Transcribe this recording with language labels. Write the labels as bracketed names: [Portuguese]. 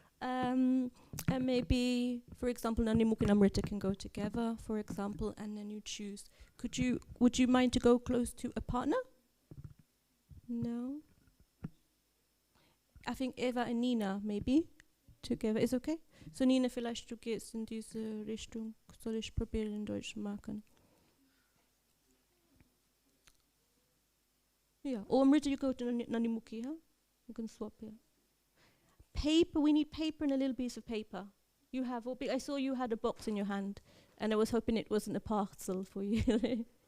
[English] And maybe, for example, Nandimukhi and Amrita can go together, for example, and then you choose. Would you mind to go close to a partner? No? I think Eva and Nina, maybe, together. Is okay? [German] So Nina, vielleicht du gehst in diese Richtung. Soll ich probieren in Deutsch machen? [English] Yeah. Or Amrita, you go to Nandimukhi, huh? You can swap here. Paper, we need paper and a little piece of paper. You have, I saw you had a box in your hand, and I was hoping it wasn't a parcel for you.